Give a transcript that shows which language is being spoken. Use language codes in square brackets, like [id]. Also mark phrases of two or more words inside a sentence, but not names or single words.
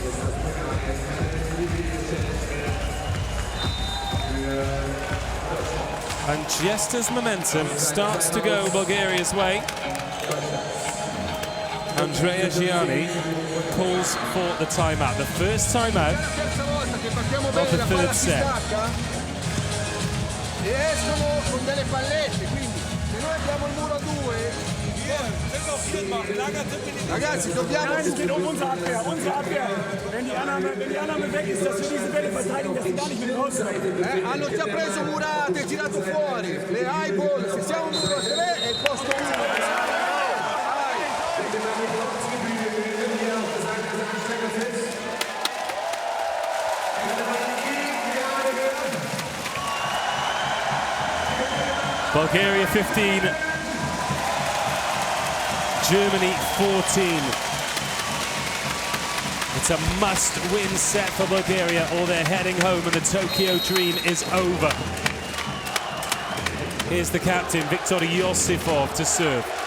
[en] And just as momentum starts to go Bulgaria's way, Andrea Gianni calls for the timeout. The first timeout of the third set. [it] Ragazzi, dobbiamo... [de] Nein, es geht um unsere Abwehr, unsere Abwehr. Wenn die Annahme weg ist, dass wir diese Bälle verteidigen, dass sie gar nicht mit rausrennen. [it] Hanno già preso Murate e tirato fuori. Le [en] high ball, [it] se siamo 1-3 è il posto 1. [en] Bulgaria 15, Germany 14. It's a must-win set for Bulgaria, or they're heading home and the Tokyo dream is over. Here's the captain, Viktor Yosifov, to serve.